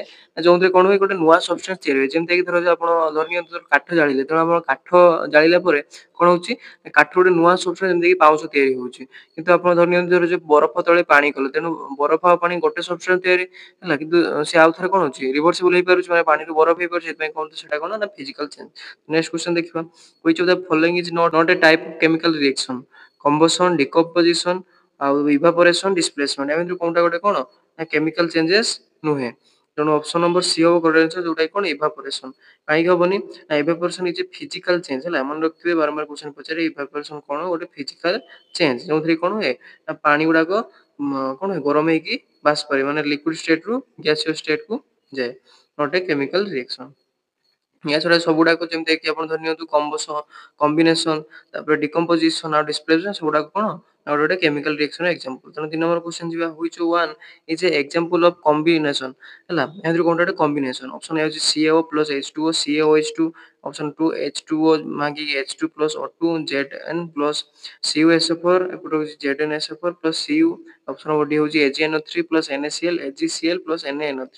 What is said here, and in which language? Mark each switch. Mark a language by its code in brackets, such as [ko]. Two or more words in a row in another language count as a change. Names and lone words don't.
[or] ଯେଉଁଥିରେ କ'ଣ ହୁଏ, ଗୋଟେ ନୂଆ ସବଷ୍ଟାନ୍ସ ତିଆରି ହୁଏ। ଯେମିତିକି ଧର ଆପଣ ଧରିନିଅନ୍ତୁ କାଠ ଜାଳିଲେ, ତେଣୁ ଆପଣ କାଠ ଜାଳିଲା ପରେ କ'ଣ ହେଉଛି, କାଠ ଗୋଟେ ନୂଆ ସବଷ୍ଟାନ୍ସ ଯେମିତିକି ପାଉଁଶ ତିଆରି ହେଉଛି। କିନ୍ତୁ ଆପଣ ଧରିନିଅନ୍ତୁ ଯୋଉ ବରଫ ତଳେ ପାଣି କଲେ, ତେଣୁ ବରଫ ଆଉ ପାଣି ଗୋଟେ ସବଷ୍ଟାନ୍ସ ତିଆରି ହେଲା, କିନ୍ତୁ ସେ ଆଉ ଥରେ କ'ଣ ହେଉଛି, ରିଭର୍ସିବଲ୍ ହେଇପାରୁଛି, ମାନେ ପାଣିରୁ ବରଫ ହେଇପାରୁଛି। ସେଥିପାଇଁ କ'ଣ ସେଟା କ'ଣ ନା [en] physical change. next question [or] ଦେଖିବା, [en] which of the following is not a type of chemical reaction? combustion, decomposition, ଆଉ evaporation, displacement. [or] ଏମିତି କୋଉଟା ଗୋଟେ କ'ଣ ନା [en] chemical changes [or] ନୁହେଁ। ତେଣୁ [en] option number C [or] ହବ [en] correct answer, [or] ଯୋଉଟା କି କ'ଣ ଇଭାପୋରେସନ୍। କାହିଁକି ହବନି ନା [en] evaporation is a physical change. [or] ହେଲା, ମନେ ରଖିଥିବେ, ବାରମ୍ବାର କ୍ୱେଶ୍ଚନ ପଚାରେ ଇଭାପୋରେସନ୍ କ'ଣ ଗୋଟେ [en] physical change, [or] ଯେଉଁଥିରେ କ'ଣ ହୁଏ ନା ପାଣି ଗୁଡ଼ାକ କ'ଣ ହୁଏ, ଗରମ ହେଇକି ବାଷ୍ପ ପାରେ, ମାନେ [en] liquid stateରୁ gaseous stateକୁ [or] ଯାଏ। [en] not a chemical reaction. [or] ୟା ଛଡ଼ା ସବୁଗୁଡ଼ାକ ଯେମିତିକି ଆପଣ ଧରି ନିଅନ୍ତୁ କମ୍ବିନେସନ୍, ତାପରେ ଡିକମ୍ପୋଜିସନ୍ ଆଉ ଡିସପ୍ଲେସନ୍, ସେଗୁଡ଼ାକ କ'ଣ ନା ଗୋଟେ [en] chemical reactionର example। [or] ତେଣୁ 3 [en] number question [or] ଯିବା, [en] which one is a example of combination। [or] ହେଲା, ଏଥିରୁ କୋଉଟା ଗୋଟେ କମ୍ବିନେସନ୍। [en] option A [or] ହେଉଛି CaO ପ୍ଲସ୍ H2O, CaOH2। ଅପସନ୍ 2 H2O ମାଗିକି H2 ପ୍ଲସ୍ O2, Zn ପ୍ଲସ୍ CuSO4, ଏପଟେ ହେଉଛି ZnSO4 ପ୍ଲସ୍ Cu। [en] option number D [or] ହେଉଛି AgNO3 ପ୍ଲସ୍ NaCl, AgCl ପ୍ଲସ୍ NaNO3।